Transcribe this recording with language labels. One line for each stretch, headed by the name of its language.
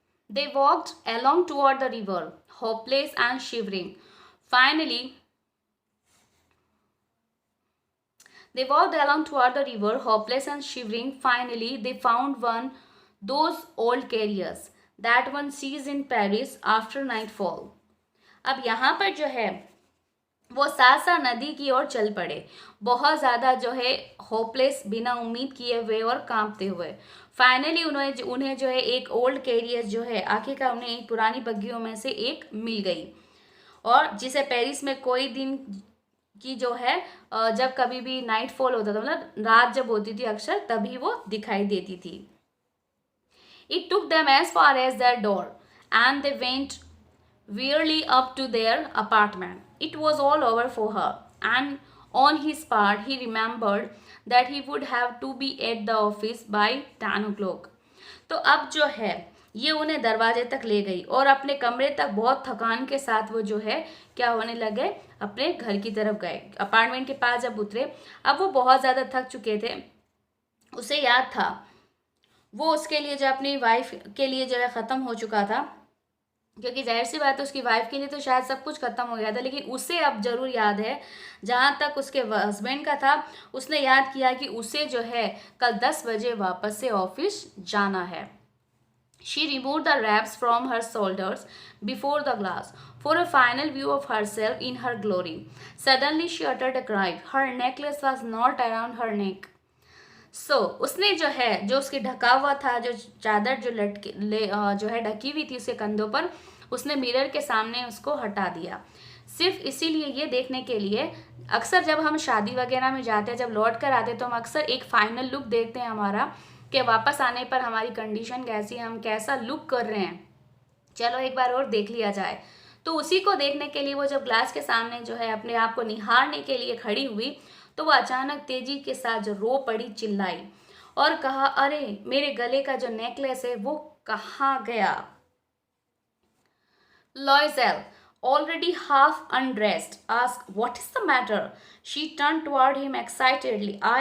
English: They walked along toward the river, hopeless and shivering. Finally, they walked along toward the river, hopeless and shivering. Finally, they found one those old carriers that one sees in Paris after nightfall.
Hindi: अब यहाँ पर जो है वो सासा नदी की ओर चल पड़े, बहुत ज़्यादा जो है होपलेस, बिना उम्मीद किए हुए और कांपते हुए। फाइनली उन्हें जो है एक ओल्ड कैरियर जो है आखिरकार उन्हें एक पुरानी बग्गियों में से एक मिल गई, और जिसे पेरिस में कोई दिन की जो है जब कभी भी नाइट फॉल होता था, मतलब रात जब होती थी अक्सर, तभी वो दिखाई देती थी।
English: It took them as far as their door, and they went wearily up to their apartment. It was all over for her, and on his part, he remembered that he would have to be at the office by 10 o'clock.
Hindi: तो अब जो है ये उन्हें दरवाजे तक ले गई और अपने कमरे तक बहुत थकान के साथ वो जो है क्या होने लगे, अपने घर की तरफ गए। अपार्टमेंट के पास जब उतरे, अब वो बहुत ज़्यादा थक चुके थे। उसे याद था वो उसके लिए जो अपनी वाइफ के लिए जो है ख़त्म हो चुका था, क्योंकि जाहिर सी बात है उसकी वाइफ के लिए तो शायद सब कुछ खत्म हो गया था, लेकिन उसे अब जरूर याद है, जहाँ तक उसके हस्बैंड का था उसने याद किया कि उसे जो है कल 10 बजे वापस से ऑफिस जाना है।
English: She removed the wraps from her shoulders before the glass for a final view of herself in her glory. Suddenly she uttered a cry. Her necklace was not around her neck.
Hindi: उसने जो है जो उसके ढका हुआ था, जो चादर जो जो है ढकी हुई थी उसके कंधों पर, उसने मिरर के सामने उसको हटा दिया, सिर्फ इसीलिए ये देखने के लिए। अक्सर जब हम शादी वगैरह में जाते हैं, जब लौट कर आते हैं, तो हम अक्सर एक फाइनल लुक देखते हैं हमारा, कि वापस आने पर हमारी कंडीशन कैसी है, हम कैसा लुक कर रहे हैं, चलो एक बार और देख लिया जाए। तो उसी को देखने के लिए वो जब ग्लास के सामने जो है अपने आप को निहारने के लिए खड़ी हुई, तो वो अचानक तेजी के साथ जो रो पड़ी, चिल्लाई और कहा, अरे मेरे गले का जो नेकलेस है वो कहाँ गया।
English: Loisel, already half undressed, asked, "What is the matter?" She turned toward him excitedly.